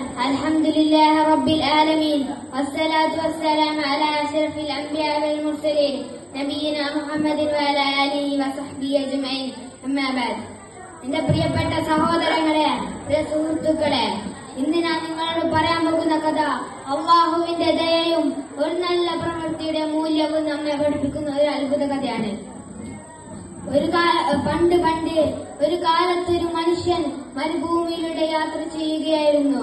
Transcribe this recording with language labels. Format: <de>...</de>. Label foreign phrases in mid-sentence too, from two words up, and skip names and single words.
<ar>الحمد لله رب العالمين والصلاة والسلام على أشرف الأنبياء والمرسلين نبينا محمد وعلى آله وصحبه أجمعين أما بعد.</ar> <ml>എന്റെ പ്രിയപ്പെട്ട സഹോദരങ്ങളെ, പ്രിയ സുഹൃത്തുക്കളെ, ഇന്ന് ഞാൻ നിങ്ങളോട് പറയാൻ പോകുന്ന കഥ അള്ളാഹുവിന്റെ ദയയും ഒരു നല്ല പ്രവൃത്തിയുടെ മൂല്യവും നമ്മെ പഠിപ്പിക്കുന്ന ഒരു അത്ഭുത കഥയാണ്. പണ്ട് ഒരു കാലത്ത് ഒരു മനുഷ്യൻ മരുഭൂമിയിലൂടെ യാത്ര ചെയ്യുകയായിരുന്നു.</ml>